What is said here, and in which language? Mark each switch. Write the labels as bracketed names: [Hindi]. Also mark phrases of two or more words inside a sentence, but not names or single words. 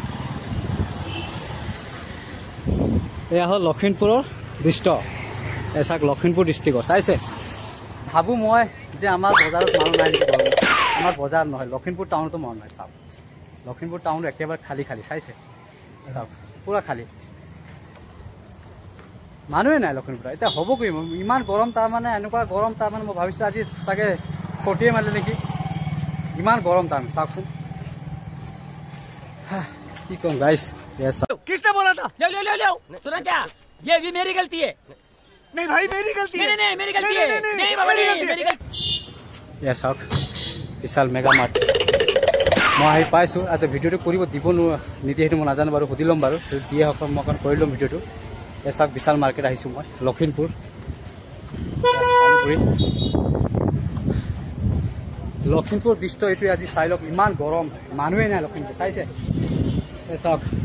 [Assamese] এয়া হ'ল লখিমপুৰৰ দৃশ্য এই চাওক লখিমপুৰ ডিষ্ট্ৰিক্টৰ চাইছে ভাবোঁ মই যে আমাৰ বজাৰত মানুহ নাই আমাৰ বজাৰ নহয় লখিমপুৰ টাউনতো মানুহ নাই চাওক লখিমপুৰ টাউনটো একেবাৰে খালী চাইছে চাওক পুৰা খালী মানুহে নাই লখিমপুৰ এতিয়া হ'ব কি ইমান গৰম তাৰমানে এনেকুৱা গৰম তাৰমানে মই ভাবিছোঁ আজি চাগে 40 মাৰিলে নেকি ইমান গৰম তাৰমানে চাওকচোন কি ক'ম গাইছ [Hindi] किसने बोला था ले सुना क्या ये भी मेरी गलती है नहीं भाई मेरी गलती है नहीं मेरी गलती है नहीं बाबा नहीं मेरी गलती [Assamese] ये চাওক বিশাল মেগা মাৰ্ট মই আহি পাইছোঁ আজি ভিডিঅ'টো কৰিব দিব নিদিয়ে সেইটো মই নাজানো বাৰু সুধি ল'ম বাৰু দিয়ে হওক মই অকণ কৰি ল'ম ভিডিঅ'টো এই চাওক বিশাল মাৰ্কেট আহিছোঁ মই লখিমপুৰ লখিমপুৰ দৃশ্য এইটোৱে আজি চাই লওক ইমান গৰম মানুহে নাই লখিমপুৰ চাইছে এই চাওক